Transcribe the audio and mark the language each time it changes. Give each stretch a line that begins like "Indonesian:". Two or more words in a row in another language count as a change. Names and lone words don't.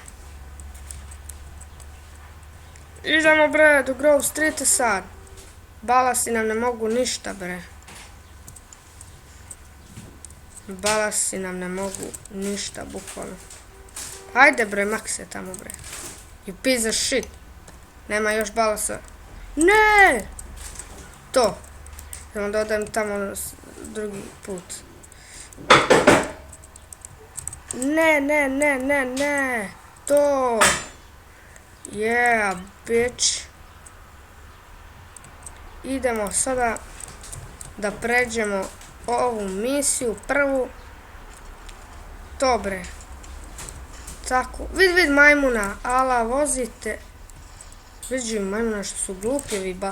Serbian: Idemo bre, do Grove Streeta sad. Balasi nam ne mogu ništa bre. Bukvalno. Ajde bre, makse tamo bre.
English: You piece of shit.
Serbian: Nema još balasa. Ne! To. Samo da odem tamo drugi put. Ne. To.
English: Yeah, bitch.
Serbian: Idemo sada da pređemo ovu misiju prvu. Dobre. Tako. Vid majmuna. Ala, vozite. Vidi majmuna što su glupi ovi ba...